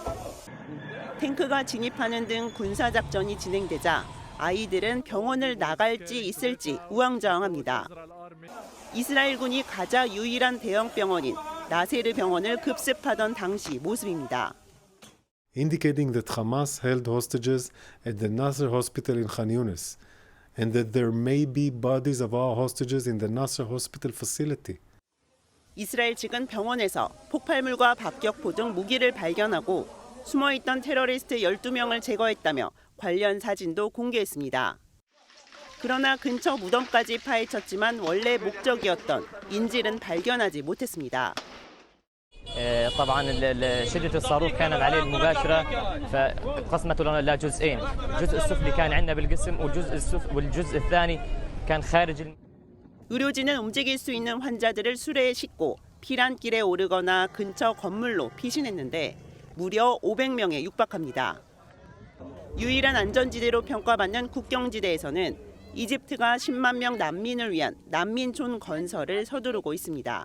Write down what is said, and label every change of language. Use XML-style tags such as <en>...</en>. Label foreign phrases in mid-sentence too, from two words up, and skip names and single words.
<ko>탱크가 진입하는 등 군사작전이 진행되자 아이들은 병원을 나갈지 있을지 우왕좌왕합니다. 이스라엘군이 가자 유일한 대형 병원인 나세르 병원을 급습하던 당시 모습입니다.</ko> <en>Indicating that Hamas held hostages at the Nasser hospital in Khan Yunis and that there may be bodies of our hostages in the Nasser hospital facility.</en> <ko>이스라엘 측은 병원에서 폭발물과 박격포 등 무기를 발견하고 숨어있던 테러리스트 12명을 제거했다며 관련 사진도 공개했습니다. 그러나 근처 무덤까지 파헤쳤지만 원래 목적이었던 인질은 발견하지 못했습니다.</ko> <ar>طبعا شدة الصاروخ كانت عليه المباشرة فقسمته لنا جزئين، الجزء السفلي كان عندنا بالجسم والجزء الثاني كان خارج.</ar> <ko>의료진은 움직일 수 있는 환자들을 수레에 싣고 피란길에 오르거나 근처 건물로 피신했는데 무려 500명에 육박합니다. 유일한 안전지대로 평가받는 국경지대에서는 이집트가 10만 명 난민을 위한 난민촌 건설을 서두르고 있습니다.</ko>